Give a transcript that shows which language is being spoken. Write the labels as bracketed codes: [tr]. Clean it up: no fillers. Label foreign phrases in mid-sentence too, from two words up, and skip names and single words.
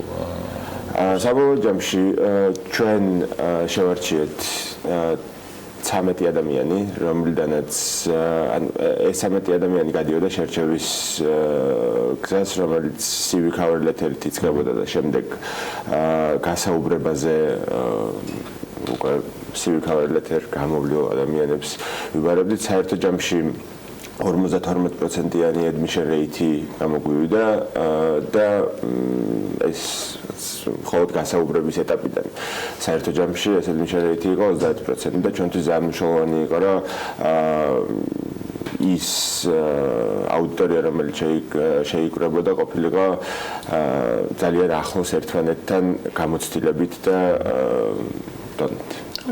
[ka] საბოლოო ჯამში ჩვენ შევარჩიეთ 13 ადამიანი, რომლიდანაც ეს 13 ადამიანი გადიოდა შერჩევის გზას, რომელიც [en] CV cover letter- [ka] ით იწყებოდა და შემდეგ გასაუბრებაზე უკვე [en] CV cover letter [ka] გამოვლილ ადამიანებს ვიბარებდით. საერთო ჯამში 52%-იანი [en] admission rate [ka] გამოგვივიდა და ეს მხოლოდ გასაუბრების ეტაპიდან. საერთო ჯამში ეს [en] admission rate [ka] იყო 30% და ჩვენთვის ძალიან მნიშვნელოვანი იყო, რომ ის აუდიტორია, რომელიც შეიკრებოდა, ყოფილიყო ძალიან ახლოს ერთმანეთთან გამოცდილებით და დონით.